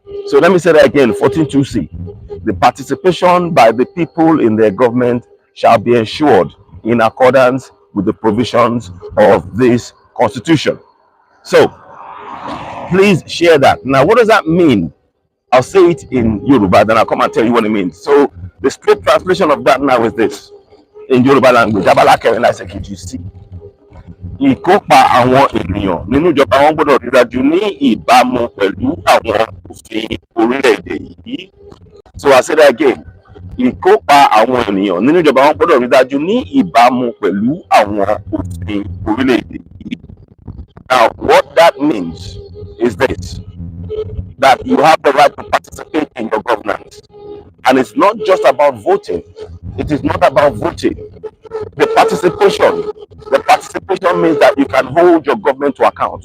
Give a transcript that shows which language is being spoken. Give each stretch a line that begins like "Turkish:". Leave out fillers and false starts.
English: So let me say that again, 14.2c. The participation by the people in their government shall be ensured in accordance with the provisions of this Constitution. So please share that. Now, what does that mean? I'll say it in Yoruba, then I'll come and tell you what it means. So the straight translation of that now is this in Yoruba language.
Yoruba: Abala kẹrin láṣẹ kejì sí. Ìkópa àwọn ènìyàn nínú ìjọba wọn gbọ́dọ̀ rí dájú ní ìbámu pẹ̀lú àwọn òfin orílẹ̀-èdè yìí.
English: So I say that again.
Yoruba: Ìkópa àwọn ènìyàn nínú ìjọba wọn gbọ́dọ̀ rí dájú ní ìbámu pẹ̀lú àwọn òfin orílẹ̀-èdè yìí.
English: Now, what that means is this, that you have the right to participate in your governance. And it's not just about voting. It is not about voting. The participation means that you can hold your government to account.